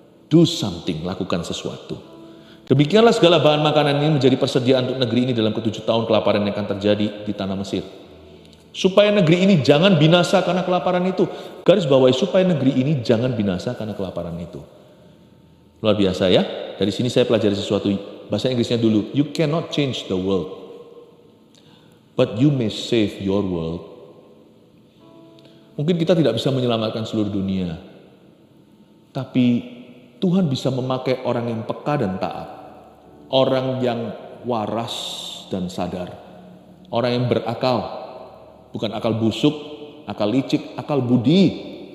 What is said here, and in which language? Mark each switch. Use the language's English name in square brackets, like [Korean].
[English] Do something, [Indonesian] lakukan sesuatu. Demikianlah segala bahan makanan ini menjadi persediaan untuk negeri ini dalam ke-7 tahun kelaparan yang akan terjadi di tanah Mesir. Supaya negeri ini jangan binasa karena kelaparan itu. Garis bawahi, supaya negeri ini jangan binasa karena kelaparan itu. Luar biasa ya. Dari sini saya pelajari sesuatu. Bahasa Inggrisnya dulu. [English] You cannot change the world, but you may save your world. [Indonesian] Mungkin kita tidak bisa menyelamatkan seluruh dunia. Tapi Tuhan bisa memakai orang yang peka dan taat. Orang yang waras dan sadar. Orang yang berakal. Bukan akal busuk, akal licik, akal budi.